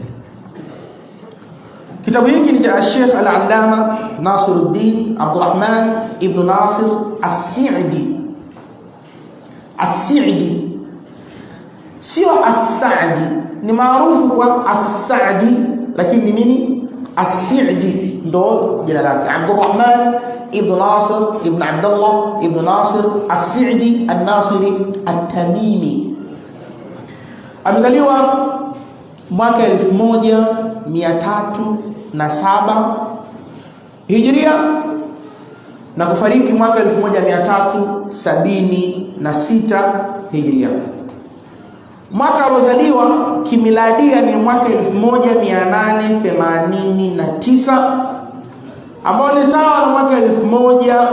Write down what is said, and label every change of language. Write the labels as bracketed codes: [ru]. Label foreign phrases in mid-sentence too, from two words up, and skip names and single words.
[sw] Kitabu hiki ni cha Sheikh Al-Allama Nasiruddin Abdurrahman ibn Nasir As-Sa'di. As-Sa'di sio As-Sa'di, ni maarufu kwa As-Sa'di, lakini ni nini? As-Sa'di ndo jina lake. Abdurrahman ibn Nasir ibn Abdullah ibn Nasir As-Sa'di An-Nasiri At-Tamimi. Amezaliwa mwaka 1307 Hijria na kufariki mwaka 1376 Hijria. Mwaka alozaliwa kimiladia ni mwaka 1889 ambao ni sawa na mwaka 1000.